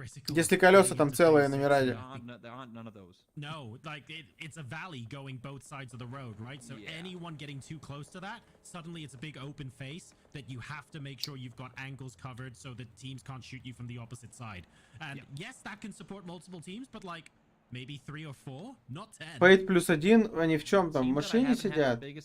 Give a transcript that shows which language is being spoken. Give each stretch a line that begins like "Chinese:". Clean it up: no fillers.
Russian: Если колеса там целые на Мираде.
English: No, like it's a valley going both sides of the road, right? So anyone getting too close to that, suddenly it's a big open face that you have to make sure you've got angles covered so that teams can't shoot you from the opposite side. And yes, that can support multiple teams, but like maybe 3 or 4, not 10.
Russian: Фейт +1, они в чем там? В машине сидят?